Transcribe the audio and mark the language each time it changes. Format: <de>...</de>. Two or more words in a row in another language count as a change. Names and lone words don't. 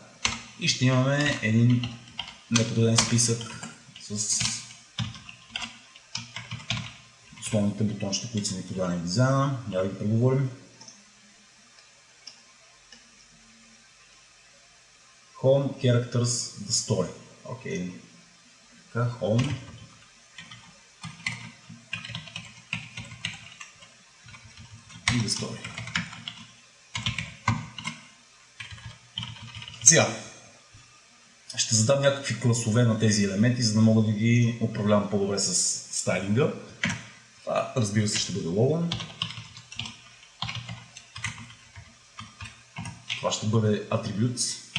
<bg>И ще имаме един неподреден списък с основните бутончета, които са ни подадени в дизайна. Я да ги преговорим.</bg> <en>Home characters the story.</en> <bg>Окей. Така, home. И</bg> <en>the story.</en> <bg>Сега. Ще задам някакви класове на тези елементи, за да мога да ги управлявам по-добре с стайлинга. Това, разбира се, ще бъде лого. Това ще бъде attributes.</bg>